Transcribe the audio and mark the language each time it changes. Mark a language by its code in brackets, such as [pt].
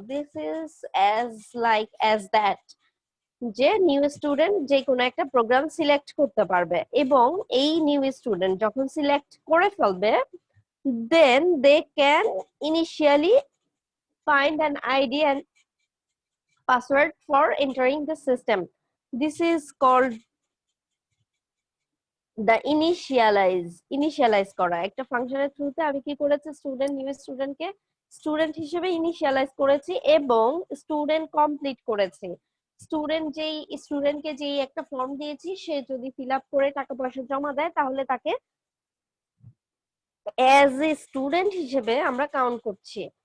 [en] this is as that, [bn] যে new student যে কোনো একটা প্রোগ্রাম সিলেক্ট করতে পারবে, এবং এই নিউ স্টুডেন্ট যখন সিলেক্ট করে ফেলবে, [en] Then they can initially find an ID and password for entering the system. This is called the initialize করা। [bn] একটা ফাংশনের থ্রুতে আমি কি করেছি, নিউ স্টুডেন্টকে স্টুডেন্ট হিসেবে ইনিশিয়ালাইজ করেছি এবং স্টুডেন্ট কমপ্লিট করেছি। স্টুডেন্টকে যেই একটা ফর্ম দিয়েছি, সে যদি ফিল আপ করে টাকা পয়সা জমা দেয়, তাহলে তাকে [en] as a student [bn] হিসেবে আমরা কাউন্ট করছি।